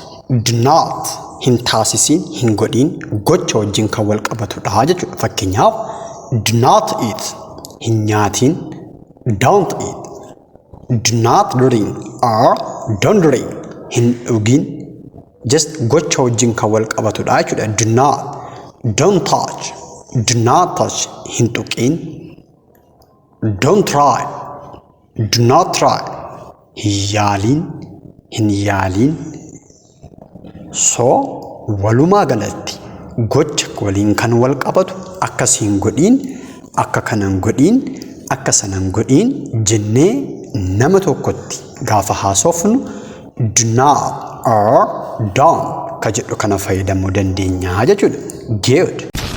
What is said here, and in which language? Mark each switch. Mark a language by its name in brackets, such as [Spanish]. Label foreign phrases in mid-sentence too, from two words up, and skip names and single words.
[English] do not [Oromo] hin taasisin hin godhin gocha wajjin kan wal qabatudha jechuudha. Fakkeenyaaf [English] do not eat [Oromo] hin nyaatin, [English] don't eat, do not drink or don't drink [Oromo] hin dhugin just gocha wajjin kan wal qabatudha jechuudha. [English] Do not, don't touch, do not touch [Oromo] hin tuqin, [English] don't try, do not try [Oromo] hin yaalin. So walumaa galatti gocha waliin kan wal qabatu akkasiin godhin, akka kanan godhin, akka sanan godhin jennee nama tokkotti gaafa haasofnu [English] do not or don't [Oromo] ka jedhu kana fayyadamuu dandeenya jechuudha. [English] Good.